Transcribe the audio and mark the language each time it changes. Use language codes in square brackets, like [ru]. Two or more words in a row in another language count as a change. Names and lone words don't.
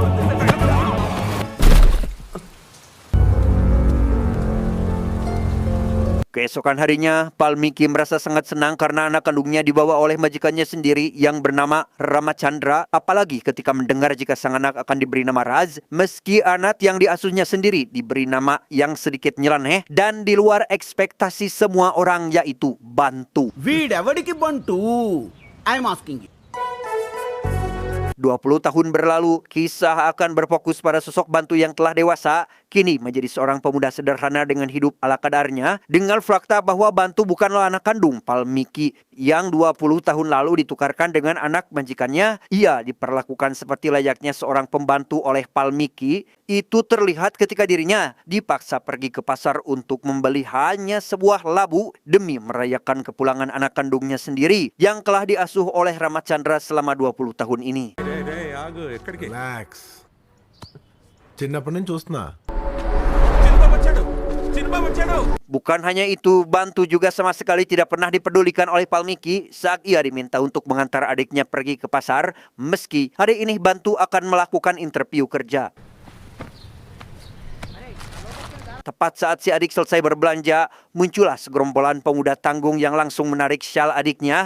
[id] Keesokan harinya, Palmiki merasa sangat senang karena anak kandungnya dibawa oleh majikannya sendiri yang bernama Ramachandra. Apalagi ketika mendengar jika sang anak akan diberi nama Raz, meski anak yang diasuhnya sendiri diberi nama yang sedikit nyeleneh dan di luar ekspektasi semua orang, yaitu Bantu. [te] Vidavadiki Bantu, [en] I'm asking you. [id] 20 tahun berlalu, kisah akan berfokus pada sosok Bantu yang telah dewasa, kini menjadi seorang pemuda sederhana dengan hidup ala kadarnya, dengan fakta bahwa Bantu bukanlah anak kandung Palmiki yang 20 tahun lalu ditukarkan dengan anak majikannya. Ia diperlakukan seperti layaknya seorang pembantu oleh Palmiki. Itu terlihat ketika dirinya dipaksa pergi ke pasar untuk membeli hanya sebuah labu demi merayakan kepulangan anak kandungnya sendiri yang telah diasuh oleh Ramachandra selama 20 tahun ini. [te] రిలాక్స్ చిన్నప్పటి నుంచి చూస్తున్నా [id] Bukan hanya itu, Bantu juga sama sekali tidak pernah dipedulikan oleh Palmiki saat ia diminta untuk mengantar adiknya pergi ke pasar, meski hari ini Bantu akan melakukan interview kerja. Tepat saat si adik selesai berbelanja, muncullah segerombolan pemuda tanggung yang langsung menarik syal adiknya.